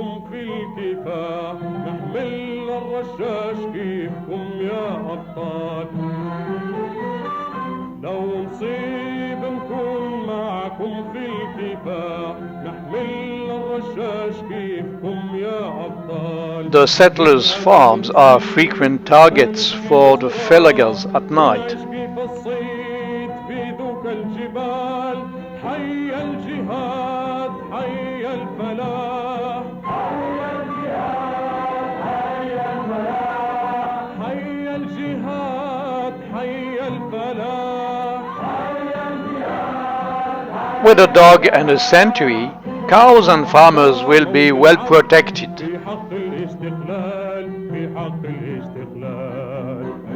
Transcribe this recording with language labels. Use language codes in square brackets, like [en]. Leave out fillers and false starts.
[ar] في الكفاح نحمل الرشاش كيفكم يا أبطال لو نصيب نكون معكم في الكفاح نحمل الرشاش كيفكم يا أبطال. [en] The settlers' farms are frequent targets for the felagers at night. [ar] كيف الصيد في ذوك الجبال حي الجهاد حي الفلاح حي الجهاد حي الفلاح. [en] With a dog and a sentry, cows and farmers will be well protected. [ar] في حق الاستقلال في حق الاستقلال.